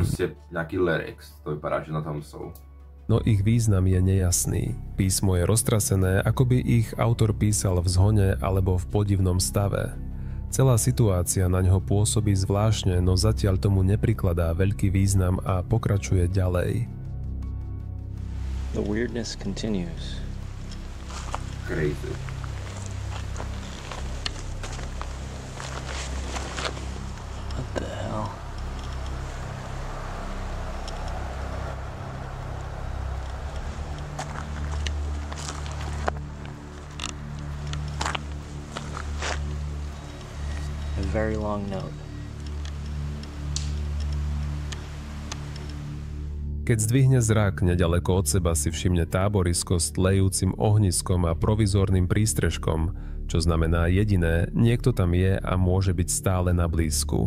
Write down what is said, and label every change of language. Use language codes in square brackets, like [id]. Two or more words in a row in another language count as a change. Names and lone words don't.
[sk] Nejaký lyrics, to vypadá, že na tom sú. No ich význam je nejasný. Písmo je roztrasené, ako by ich autor písal v zhone alebo v podivnom stave. Celá situácia na ňo pôsobí zvláštne, no zatiaľ tomu neprikladá veľký význam a pokračuje ďalej. [en] The weirdness continues. Crazy. What the hell? A very long note. [sk] Keď zdvihne zrak, nedaleko od seba si všimne táborisko s tlejúcim ohniskom a provizórnym prístrežkom, čo znamená jediné, niekto tam je a môže byť stále na blízku.